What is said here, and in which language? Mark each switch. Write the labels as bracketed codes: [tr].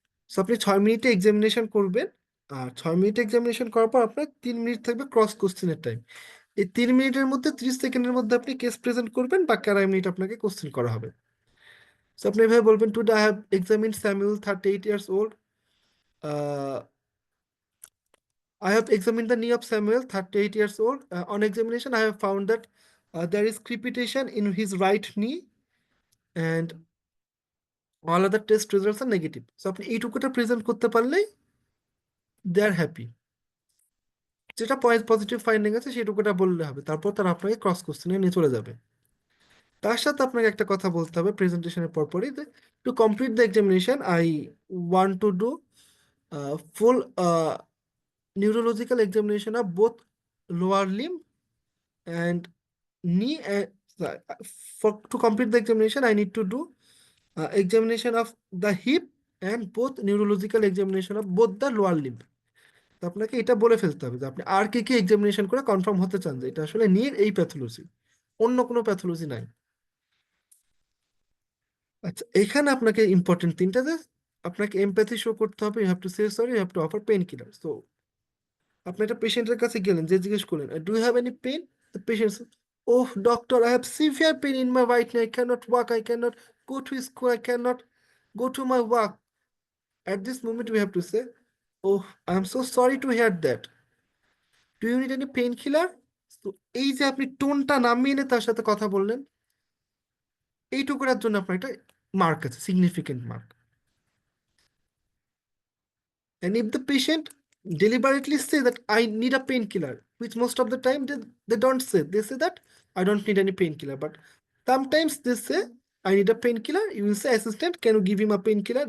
[bn] So আপনি 6 মিনিটে examination করবেন। আর 6 মিনিট এক্সামিনেশন করার পর আপনার 3 মিনিট থাকবে ক্রস কোশ্চেনের টাইম। এই 3 মিনিটের মধ্যে 30 সেকেন্ডের মধ্যে আপনি কেস প্রেজেন্ট করবেন, বাকি 2.5 মিনিট আপনাকে কোশ্চেন করা হবে। [en] so [bn] আপনি এভাবে বলবেন, [en] Today I have examine Samuel 38 years old. I have examined the knee of Samuel 38 years old. On examination I have found that there is crepitation in his right knee, and all other test results are negative. [bn] So আপনি এইটুকুটা present করতে পারলেই [en] They are happy. [bn] যেটা positive finding আছে সেটুকুটা বললে হবে, তারপর তারা আপনাকে ক্রস কোশ্চেনে নিয়ে চলে যাবে। তার সাথে আপনাকে একটা কথা বলতে হবে প্রেজেন্টেশনের পরপরই, যে [en] To complete the examination I want to do full neurological examination of both lower limb and knee. For to complete the examination I need to do examination of the hip and both neurological examination of both the lower limb. [bn] তো আপনাকে এটা বলে ফেলতে হবে যে আপনি আর কি কি এক্সামিনেশন করে কনফার্ম হতে চান যে এটা আসলে নির এই প্যাথোলজি, অন্য কোনো প্যাথোলজি নাই। আচ্ছা, এখানে আপনাকে ইম্পর্টেন্ট তিনটা, যে আপনাকে এমপ্যাথি শো করতে হবে, [en] You have to say sorry, you have to offer pain killer. [bn] So আপনি একটা পেশেন্টের কাছে গেলেন, যে জিজ্ঞেস করলেন, [en] Do you have any pain? The patient, oh doctor, I have severe pain in my right knee, I can not walk, I can not go to school, I cannot go to my work. At this moment, we have to say, oh, I'm so sorry to hear that. Do you need any painkiller? [bn] তো এই যে আপনি টোনটা নামিয়ে এনে তার সাথে কথা বললেন, এইটুকুর জন্য আপনার একটা মার্ক আছে, significant mark. [en] And if the patient deliberately say that I need a painkiller, which most of the time they don't say, they say that I don't need any painkiller. But sometimes they say I need a painkiller. You will say, assistant, can you give him a painkiller?